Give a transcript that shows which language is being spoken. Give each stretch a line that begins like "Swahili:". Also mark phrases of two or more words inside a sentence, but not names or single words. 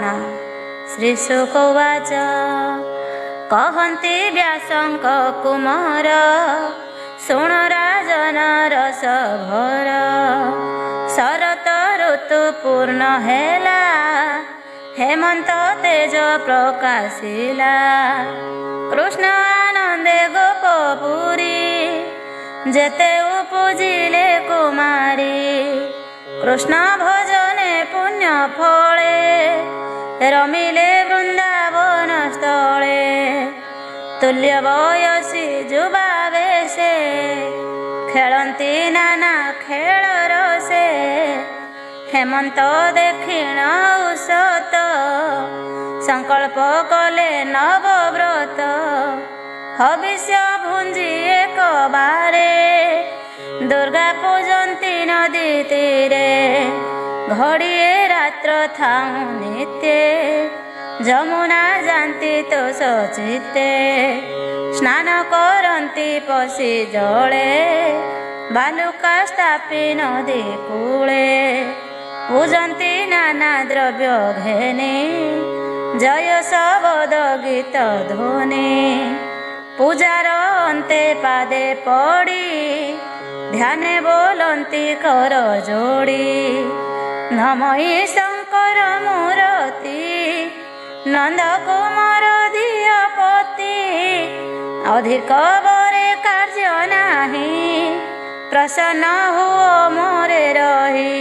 Odia: ଶ୍ରୀଶୁକ ଉବାଚ କହନ୍ତି ବ୍ୟାସଙ୍କ କୁମାର ଶୁଣ ରାଜନ ରସଭର। ଶରତ ଋତୁ ପୂର୍ଣ୍ଣ ହେଲା ହେମନ୍ତ ତେଜ ପ୍ରକାଶିଲା। କୃଷ୍ଣ ଆନନ୍ଦେ ଗୋପପୁରୀ ଯେତେ ଉପଜିଲେ କୁମାରୀ। କୃଷ୍ଣ ଭଜନେ ପୁଣ୍ୟ ଫଳେ ରମିଲେ ବୃନ୍ଦାବନ ସ୍ଥଳେ। ତୁଲ୍ୟ ବୟସୀ ଯୁବା ବେଶେ ଖେଳତି ନାନା ଖେଳ ରସେ। ହେମନ୍ତ ଦେଖିଣ ଉଷତ ସଙ୍କଳ୍ପ କଲେ ନବବ୍ରତ। ହବିଷ୍ୟ ଭୁଞ୍ଜି ଏକ ବାରେ ଦୁର୍ଗା ପୂଜନ୍ତି ନଦୀ ତୀରେ। ଘଡ଼ିଏ ରାତ୍ର ଥାଉ ନିତ୍ୟ ଯମୁନା ଜାନତି ତୋ ସଚିତେ। ସ୍ନାନ କରତି ପଶି ଜଳେ ବାଲୁକା ସ୍ଥାପି ନଦୀ କୂଳେ। ପୂଜନ୍ତି ନାନା ଦ୍ରବ୍ୟ ଘେନେ ଜୟ ଶବଦ ଗୀତ ଧ୍ୱନି। ପୂଜାର ଅନ୍ତେ ପାଦେ ପଡ଼ି ଧ୍ୟାନେ ବୋଲନ୍ତି କର ଯୋଡ଼ି। ନମହି ଶଙ୍କର ମୂରତି ନନ୍ଦ କୁମାର ଧିୟପତି। ଅଧିକ ବରେ କାର୍ଯ୍ୟ ନାହିଁ ପ୍ରସନ୍ନ ହୁଅ ମୋରେ ରହି।